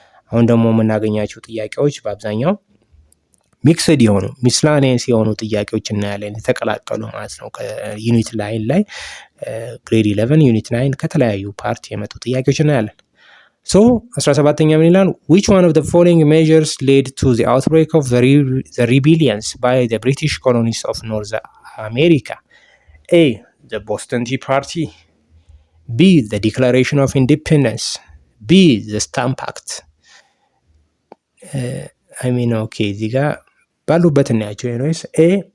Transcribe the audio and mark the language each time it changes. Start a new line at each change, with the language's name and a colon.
Amharic: አሁን ደግሞ የምናገኛቸው ጥያቄዎች በአብዛኛው ሚክስድ የሆኑ ሚስላኔንስ የሆኑ ጥያቄዎች እናያለን፣ የተቀላቀሉ ማለት ነው። ከዩኒት ላይን ላይ ግሬድ 11 ዩኒት 9 ከተለያዩ ፓርት የመጡ ጥያቄዎች እናያለን። ሶ 17ኛ ምን ይላል?
English: which one of the following measures led to the outbreak of the rebellions by the British colonies of North America? A. the Boston Tea Party. B. the Declaration of Independence. B. the Stamp Act.
Amharic: እዚህ ጋር ባሉበት እናያቸው። ኤኒዌይስ A.